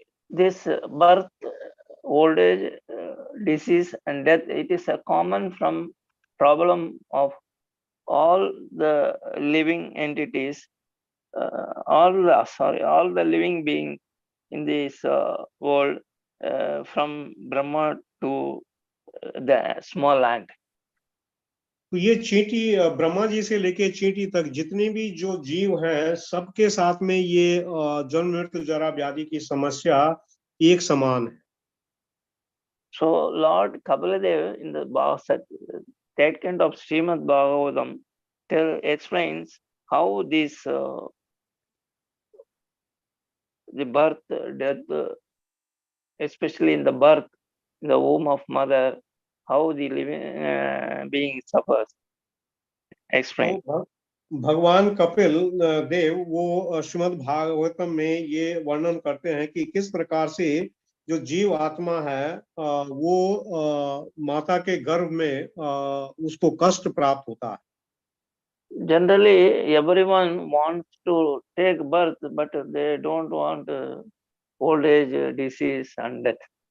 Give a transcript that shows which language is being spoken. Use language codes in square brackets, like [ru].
[en] This birth, old age, disease and death, it is a common from problem of all the living entities, all the living beings in this world, from Brahma to the small ant. [hi] तो ये चींटी ब्रह्मा जी से लेके चींटी तक जितने भी जो जीव हैं सबके साथ में ये जन्म मृत्यु जरा व्याधि की समस्या एक समान है. [en] So Lord Kapaladev in the that kind of Srimad Bhagavatam explains how this the birth, death, especially in the birth, in the womb of mother, how the living being suffers. Explain. [hi] तो भगवान कपिल देव वो श्रीमद् भागवतम में ये वर्णन करते हैं कि किस प्रकार से जो जीव आत्मा है वो माता के गर्भ में उसको कष्ट प्राप्त होता है. [en] Generally, everyone wants to take birth, but they don't want old age, disease and death.